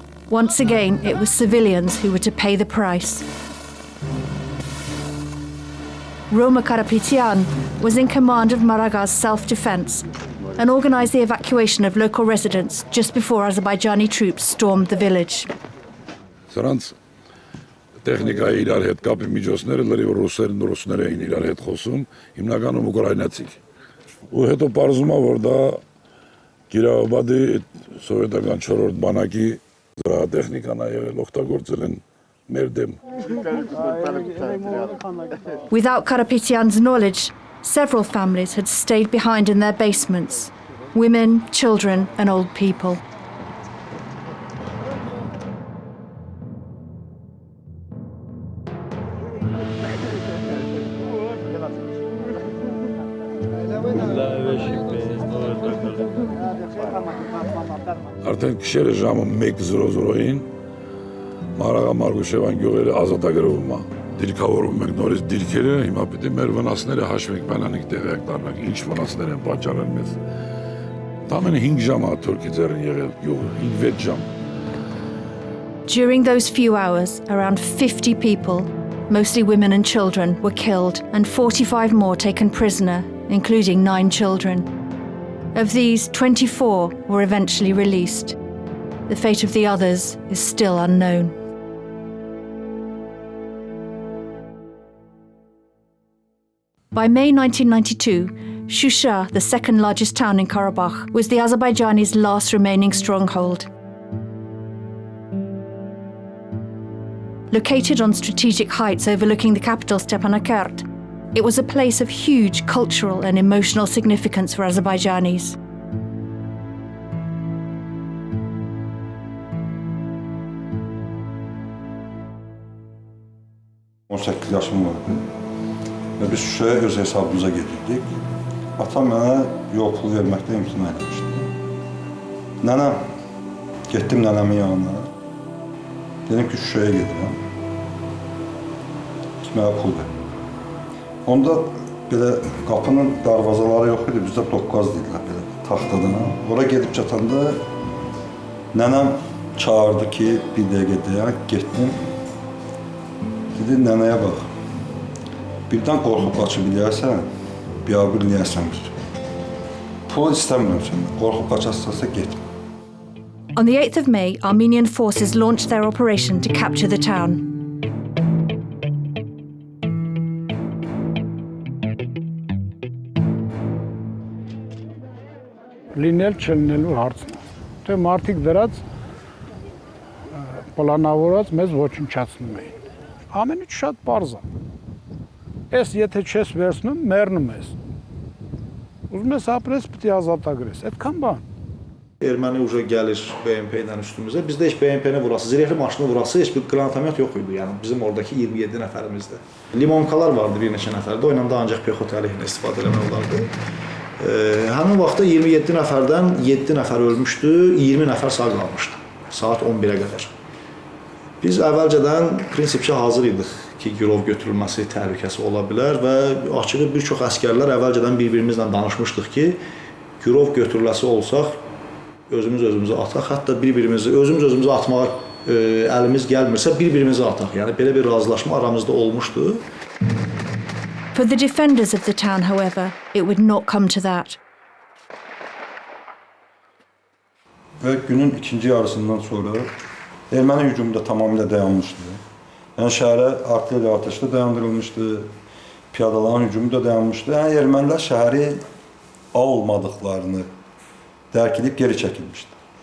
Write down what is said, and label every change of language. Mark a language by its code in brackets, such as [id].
[en] Once again, it was civilians who were to pay the price. Roma Karapetyan was in command of Maraga's self-defense and organized the evacuation of local residents just before Azerbaijani troops stormed the village. [hy] Սրանց տեխնիկայի իրար հետ կապի միջոցները լրիվ ռուսներ էին իրար հետ խոսում, հիմնականում ուկրաինացիք։ Ու հետո պարզում է, որ դա Կիրովաբադի սովետական 4-րդ բանակի տեխնիկան է եղել օգտագործել են մեր դեմ։ [en] Without Karapetyan's knowledge, several families had stayed behind in their basements, women, children and old people. [hy] Արդեն գիշերը ժամը 1:00-ին Մարաղա Մարգուշևան գյուղերը ազատագրվում է։ Դիրքավորում ենք նորից դիրքերը, հիմա պետք է մեր վնասները հաշվենք, բանանիկ տեղյակ դառնանք, ինչ վնասներ են պատճառել մեզ։ Ամենը 5 ժամ է թուրքի ձեռին եղել գյուղը, 5-6 ժամ։ [en] During those few hours, around 50 people, mostly women and children, were killed and 45 more taken prisoner, including 9 children. Of these, 24 were eventually released. The fate of the others is still unknown. By May 1992, Shusha, the second largest town in Karabakh, was the Azerbaijanis' last remaining stronghold. Located on strategic heights overlooking the capital Stepanakert, it was a place of huge cultural and emotional significance for Azerbaijanis. [az] yaşım vardı ve biz Şuşa'ya öz hesabımıza getirdik. Atam bana yol pulu vermekten imtina etmişti. Nənəm, getdim nənəmin yanına. Dedim ki Şuşa'ya gedirəm. Mənə pul ver. Onda belə qapının darvazaları yox idi, bizdə doqqaz dedilər belə taxtadan. Ora gedib çatanda nənəm çağırdı ki bir dəqiqə dayan, getdim. Dedi nənəyə bax. Birdən qorxub qaçıb eləyərsən, biabır eləyərsən bir. Pul istəmirəm səndən, qorxub qaçarsansa getmə. [en] On the 8th of May, Armenian forces launched their operation to capture the town. [hy] Լինել չլինելու հարցն է։ Թե մարդիկ դրած պլանավորած մեզ ոչնչացնում էին։ Ամեն ինչ շատ պարզ է։ Էս եթե չես վերցնում, մեռնում ես։ Ուզում ես ապրես, պետք է ազատագրես։ Այդքան բան։ [az] Erməni uca gəlir BMP-lə üstümüzə. Bizdə heç BMP-nə vurası, zirehli maşını vurası heç bir qranatomet yox idi. Yəni bizim oradakı 27 nəfərimizdə. Limonkalar vardı bir neçə nəfərdə. O ilə də ancaq pexot əleyhinə istifadə etmək olardı. Həmin vaxtda 27 nəfərdən 7 nəfər ölmüşdü, 20 nəfər sağ qalmışdı. Saat 11-ə qədər. Biz əvvəlcədən prinsipcə hazır idik ki, girov götürülməsi təhlükəsi ola bilər və açığı bir çox əsgərlər əvvəlcədən bir-birimizlə danışmışdıq ki, girov götürüləsi olsaq özümüzü ataq, hətta özümüzü atmağa əlimiz gəlmirsə bir-birimizi ataq. Yəni belə bir razılaşma aramızda olmuşdu. [en] For the defenders of the town, however, it would not come to that. [az] Və günün ikinci yarısından sonra erməni hücumu da tamamilə dayanmışdı. Yəni şəhərə artilleriya atəşlə dayandırılmışdı, piyadaların hücumu da dayanmışdı. Yəni ermənilər şəhəri almadıqlarını dərk edib geri çəkilmişdi.